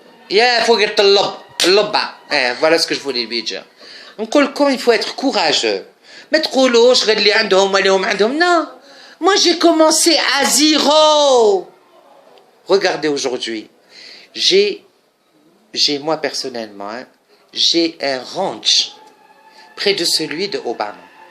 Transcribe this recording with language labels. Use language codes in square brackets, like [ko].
[ar] يا فوق اللبة [fr] voilà ce que je voulais lui dire. [ar] نقول لكم [fr] il faut être courageux. [ar] ما تقولوش غير اللي عندهم واللي عندهم. [fr] Non, moi j'ai commencé à zéro. Regardez aujourd'hui, j'ai moi personnellement, hein, j'ai un ranch près de celui de Obama.